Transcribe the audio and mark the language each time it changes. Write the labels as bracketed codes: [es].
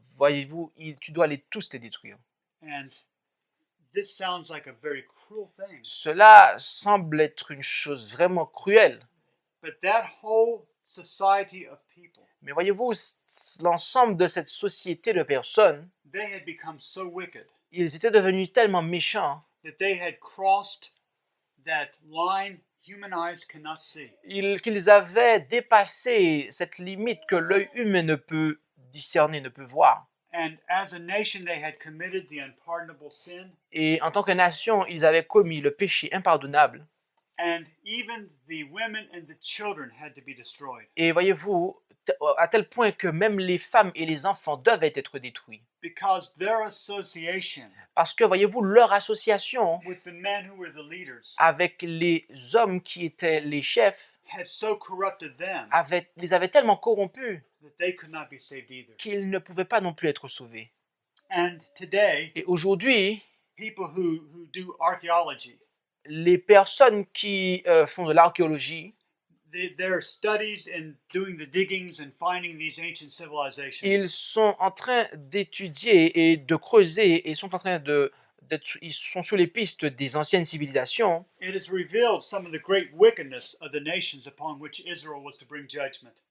[fr] Voyez-vous, tu dois tous les détruire. [en] And this sounds like a very cruel thing. [fr] Cela semble être une chose vraiment cruelle. [en] But that whole society of people, [fr] Mais voyez-vous, l'ensemble de cette société de personnes, [en] they had become so wicked [fr] ils étaient devenus tellement méchants [en] that they had crossed that line human eyes cannot see. [fr] qu'ils avaient dépassé cette limite que l'œil humain ne peut discerner, ne peut voir. [en] And as a nation, they had committed the unpardonable sin. [fr] Et en tant que nation, ils avaient commis le péché impardonnable. [en] And even the women and the children had to be destroyed [fr] Et voyez-vous, à tel point que même les femmes et les enfants devaient être détruits. [en] because their association [fr] Parce que, voyez-vous, leur association [en] with the men who were the leaders [fr] avec les hommes qui étaient les chefs [en] had so corrupted them [fr] les avait tellement corrompus [en] that they could not be saved either. [fr] qu'ils ne pouvaient pas non plus être sauvés. [en] And today, [fr] Et aujourd'hui, [en] people who do archaeology, [fr] les personnes qui font de l'archéologie, [en] their studies in doing the diggings and finding these ancient [fr] ils [en] civilizations, [fr] sont en train d'étudier et de creuser et ils sont sur les pistes des anciennes civilisations. [en] it has revealed some of the great wickedness of the nations upon which Israel was to bring judgment.